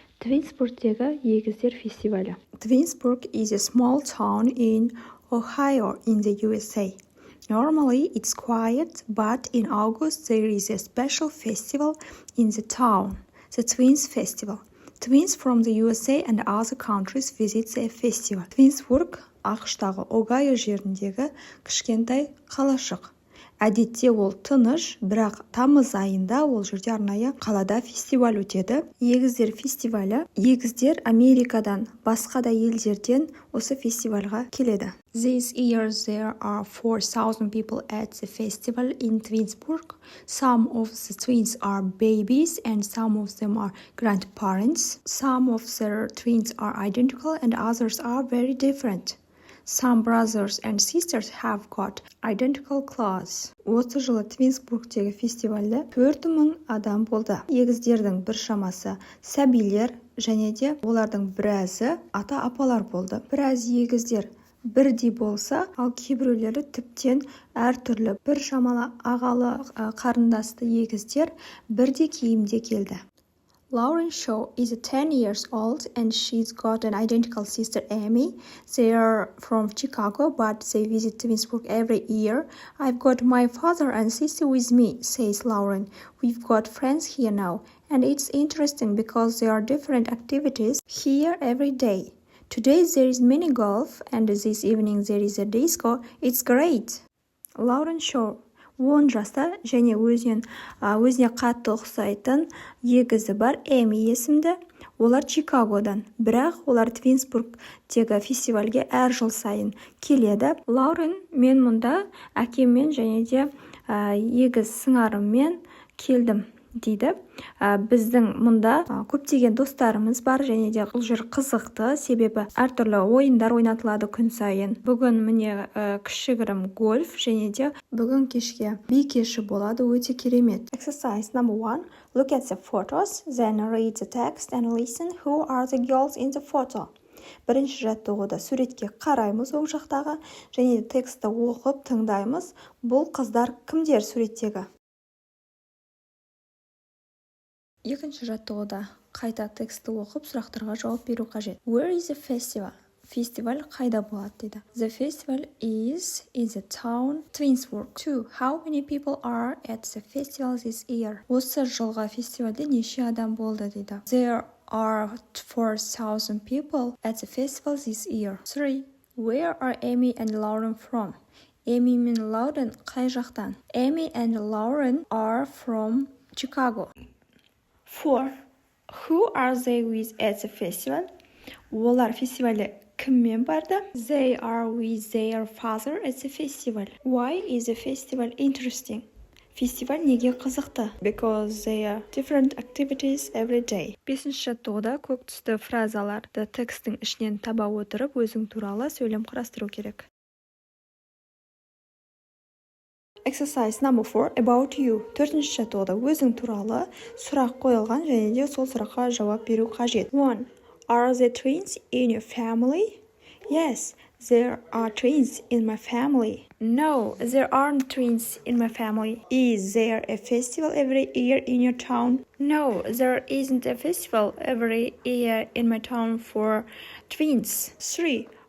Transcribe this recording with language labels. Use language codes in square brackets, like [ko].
[kk] Twinsburg'дегі егіздер фестивалі. [en] Twinsburg is a small town in Ohio in the USA. Normally it's quiet, but in August there is a special festival in the town, the Twins Festival. Twins from the USA and other countries visit the festival. [kk] Twinsburg ақштағы Огайо жеріндегі кішкентай қалашық. Әдетте ол тыныш, бірақ тамыз айында ол жерде арнайы қалада фестиваль өтеді. Егіздер фестивалі. Егіздер Америкадан, басқа да елдерден осы фестивальға келеді. [en] This year there are 4,000 people at the festival in Twinsburg. Some of the twins are babies and some of them are grandparents. Some of the twins are identical and others are very different. Some brothers and sisters have got identical clothes. [kk] Осы жылы Твинсбургтегі фестивальде 4000 адам болды. Егіздердің бір шамасы сәбилер және де олардың біразы ата-апалар болды. Біраз егіздер бірдей болса, ал кейбіреулері тіптен әртүрлі. Бір шамалы ағалы қарындасты егіздер бірдей киімде келді. [en] Lauren Shaw is 10 years old and she's got an identical sister Amy. They are from Chicago but they visit Twinsburg every year. I've got my father and sister with me, says Lauren. We've got friends here now and it's interesting because there are different activities here every day. Today there is mini golf and this evening there is a disco. It's great. [kk] Lauren Shaw 10 жаста және өзіне қатты ұқсайтын егізі бар Эми есімді. Олар Чикагодан, бірақ олар Твинсбургтегі фестивальге әр жыл сайын келеді. Лаурен, мен мұнда әкеммен және де егіз сыңарыммен келдім дейді. Біздің мұнда көптеген достарымыз бар және де бұл жер қызықты, себебі әртүрлі ойындар ойнатылады күн сайын. Бүгін міне кішігірім гольф және де бүгін кешке би кеші болады, өте керемет. [en] Exercise number 1. Look at the photos, then read the text and listen who are the girls in the photo. [kk] Бірінші жаттығуда суретке қараймыз оң жақтағы және де тексті оқып тыңдаймыз. Бұл қыздар кімдер суреттегі? Екінші жаттығуда қайта тексті оқып сұрақтарға жауап беру қажет. [en] Where is the festival? [kk] Фестиваль қайда болады дейді. [en] The festival is in the town Twinsburg. 2. How many people are at the festival this year? [kk] Осы жылғы фестивальде неше адам болды дейді. [en] There are 4,000 people at the festival this year. 3. Where are Amy and Lauren from? [kk] Amy мен Lauren қай жақтан? [en] Amy and Lauren are from Chicago. 4. Who are they with at the festival? [kk] Олар фестивальде кіммен барды? [en] They are with their father at the festival. Why is the festival interesting? [kk] Фестиваль неге қызықты? [en] Because there are different activities every day. [kk] 5-ші жаттығуда көк түсті фразаларды текстің ішінен таба отырып, өзің туралы сөйлем құрастыру керек. [en] Exercise number 4. About you. [kk] 4-ші жаттығуда өзің туралы сұрақ қойылған және де сол сұраққа жауап беру қажет. 1. [en] Are there twins in your family? Yes, there are twins in my family. No, there aren't twins in my family. Is there a festival every year in your town? No, there isn't a festival every year in my town for twins. 3.